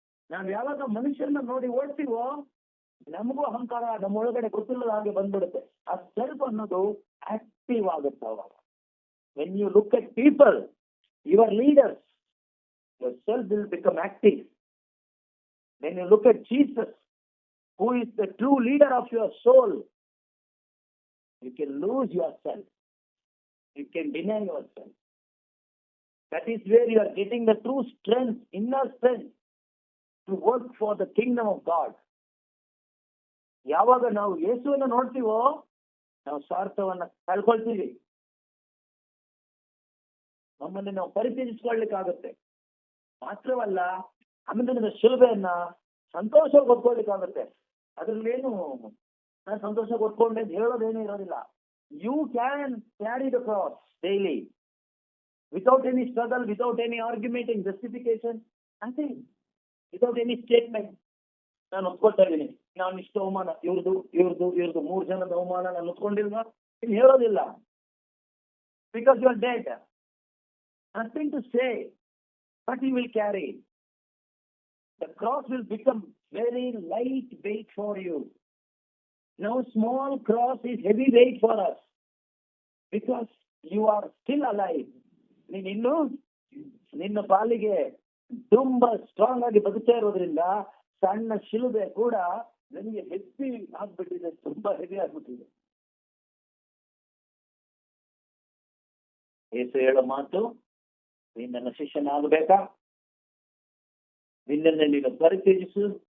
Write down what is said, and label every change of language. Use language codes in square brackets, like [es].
[kn] ನಾವು ಯಾವಾಗ ಮನುಷ್ಯರನ್ನ ನೋಡಿ ಓಡ್ತೀವೋ ನಮಗೂ ಅಹಂಕಾರ ನಮ್ಮ ಒಳಗಡೆ ಗೊತ್ತಿಲ್ಲದ ಹಾಗೆ ಬಂದ್ಬಿಡುತ್ತೆ. ಆ ಸೆಲ್ಫ್ ಅನ್ನೋದು ಆಕ್ಟಿವ್ ಆಗುತ್ತೆ ಅವಾಗ. [en] When you look at people, your leaders, your self will become active. When you look at Jesus, who is the true leader of your soul, you can lose yourself. You can deny yourself. That is where you are getting the true strength, inner strength to work for the kingdom of God. [kn] ಯಾವಾಗ ನಾವು ಯೇಸುವನ್ನು ನೋಡ್ತೀವೋ ನಾವು ಸ್ವಾರ್ಥವನ್ನ ಕಳ್ಕೊಳ್ತೀವಿ. ನಮ್ಮನ್ನು ನಾವು ಪರಿತ್ಯಜಿಸ್ಕೊಳ್ಳಿಕ್ಕಾಗುತ್ತೆ. ಮಾತ್ರವಲ್ಲ, ಆಮೇಲೆ ಶಿಲುಬೆಯನ್ನ ಸಂತೋಷವಾಗಿ ಹೊತ್ಕೊಳ್ಳಿಕ್ಕಾಗುತ್ತೆ. ಅದ್ರಲ್ಲೇನು ನಾನು ಸಂತೋಷ ಹೊತ್ಕೊಂಡೆ ಅಂತ ಹೇಳೋದೇನೂ ಇರೋದಿಲ್ಲ. [en] You can carry the cross daily without any struggle, without any argument, justification, nothing, without any statement. [kn] ನಾನು ಒಪ್ಕೊಳ್ತಾ ಇದ್ದೀನಿ, ನಾನು ಇಷ್ಟು ಅವಮಾನ, ಇವ್ರದ್ದು 3 ಜನದ ಅವಮಾನ ನಾನು ಒಪ್ಕೊಂಡಿಲ್ವಾ, ಇನ್ನು ಹೇಳೋದಿಲ್ಲ. [en] Because you are dead, nothing to say, but you will carry. The cross will become very light weight for you. Now small cross is heavy weight for us because you are still alive. [kn] ನೀನು ನಿನ್ನ ಪಾಲಿಗೆ ತುಂಬಾ strong ಆಗಿ ಬದುಕ್ತಾ ಇರೋದ್ರಿಂದ ಸಣ್ಣ ಶಿಲುಬೆ ಕೂಡ ನನಗೆ ಹೆವಿ ಆಗ್ಬಿಟ್ಟಿದೆ, ತುಂಬಾ ಹೆವಿ ಆಗ್ಬಿಟ್ಟಿದೆ. ಯೇಸು ಹೇಳೋ ಮಾತು, ನೀನು ನನ್ನ ಶಿಷ್ಯನಾಗಬೇಕಾ, ನಿನ್ನನ್ನು ನೀನು ಪರಿತ್ಯಜಿಸು.